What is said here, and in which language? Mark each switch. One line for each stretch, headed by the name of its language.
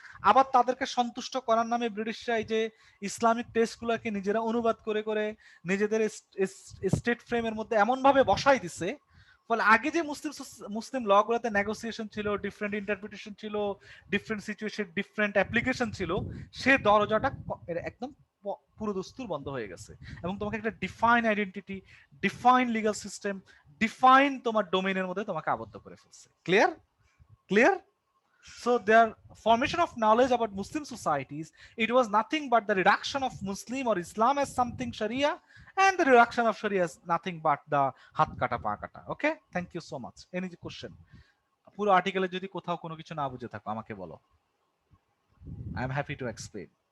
Bangla: আবার তাদেরকে সন্তুষ্ট করার নামে ব্রিটিশরা এই যে ইসলামিক টেক্সটগুলোকে নিজেরা অনুবাদ করে করে নিজেদের স্টেট ফ্রেমের মধ্যে এমন ভাবে বসাই দিছে, ফলে আগে যে মুসলিম ল গুলোতে নেগোসিয়েশন ছিল, ডিফারেন্ট ইন্টারপ্রিটেশন ছিল, ডিফারেন্ট সিচুয়েশন, ডিফারেন্ট অ্যাপ্লিকেশন ছিল, সে দরজাটা একদম পুরো দস্তুর বন্ধ হয়ে গেছে। এবং তোমাকে একটা define identity, define legal system, define তোমার ডোমেইনের মধ্যে তোমাকে আবদ্ধ করে ফেলছে।
English: Clear? Clear? So their formation of knowledge about Muslim societies, it was nothing but the reduction of Muslim or Islam as something Sharia, and the reduction of Sharia as nothing but the
Bangla: hat kata pa kata.
English: Okay, thank you so much. Any question?
Bangla: পুরো আর্টিকেলে যদি কোথাও কোনো কিছু না বুঝে থাকো আমাকে বলো,
English: I am happy to explain.